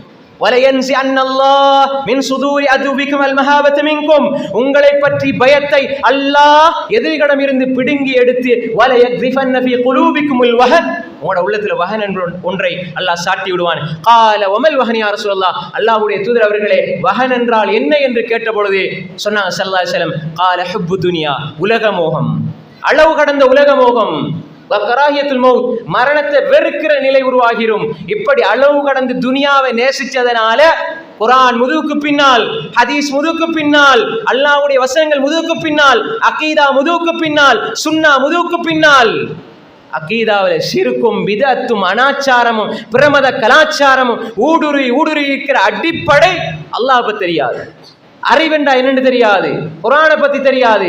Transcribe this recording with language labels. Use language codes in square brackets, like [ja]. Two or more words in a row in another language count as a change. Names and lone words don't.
[ta] உங்களை பற்றி பயத்தை அல்லாஹ் எதிரிகளிடம் இருந்து பிடுங்கி எடுத்து உங்களோட உள்ளத்துல வஹன் என்ற ஒன்றை அல்லாஹ் சாட்டி விடுவான். அல்லாஹ்வுடைய தூதர் அவர்களே, வஹன் என்றால் என்ன என்று கேட்ட பொழுது சொன்னாங்க [ar] صلى الله عليه وسلم, قال حب الدنيا, [ta] உலக மோகம், அளவு கடந்த உலக மோகம், மரணத்தை வெறுக்கிற நிலை உருவாகிரும். இப்படி அளவு கடந்து துனியாவை நேசிச்சதனால குர்ஆன் முதுகுக்கு பின்னால், ஹதீஸ் முதுகுக்கு பின்னால், அல்லாஹ்வுடைய வசனங்கள் முதுகுக்கு பின்னால், அகீதா முதுகுக்கு பின்னால், சுன்னா முதுகுக்கு பின்னால், அகீதாவில் ஷிர்கும் பிதஅத்தும் அனாச்சாரமும் பிரமத கலாச்சாரமும் ஊடுருவி இருக்கிற அடிப்படை அல்லாஹ் பத்தி தெரியாது, அறிவெண்டா என்னன்னு தெரியாது, குர்ஆனை பத்தி தெரியாது.